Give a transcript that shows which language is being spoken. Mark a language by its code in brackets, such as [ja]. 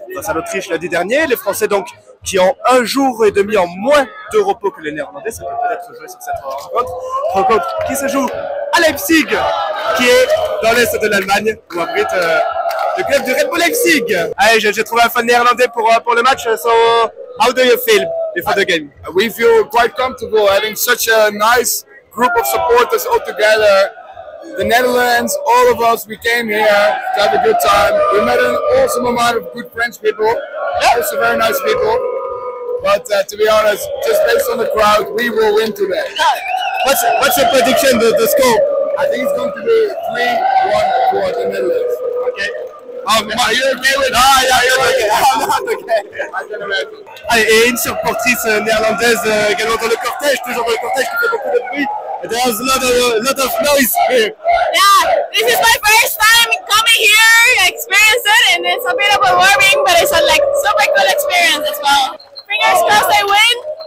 [fr] Face à l'Autriche lundi dernier, les Français donc qui ont un jour et demi en moins de repos que les Néerlandais. Ça peut peut-être jouer sur cette rencontre. Rencontre qui se joue à Leipzig, qui est dans l'est de l'Allemagne, où abrite le club du Red Bull Leipzig. Allez, j'ai trouvé un fan néerlandais pour le match. [en] So, how do you feel before the game? We feel quite comfortable having such a nice group of supporters all together. The Netherlands, all of us, we came here to have a good time. We met an awesome amount of good French people, also very nice people. But to be honest, just based on the crowd, we will win today. What's your prediction, the score? I think it's going to be 3-1 for the Netherlands. Okay. You're okay with yeah, you're okay. I'm not okay. I can imagine. [fr] Allez, et une supportrice néerlandaise également dans le cortège, toujours dans le cortège qui fait beaucoup de bruit. [en] There's a lot of noise here. Yeah, this is my first time coming here, experience it, and it's a bit overwhelming, but it's a super cool experience as well. Fingers crossed they win.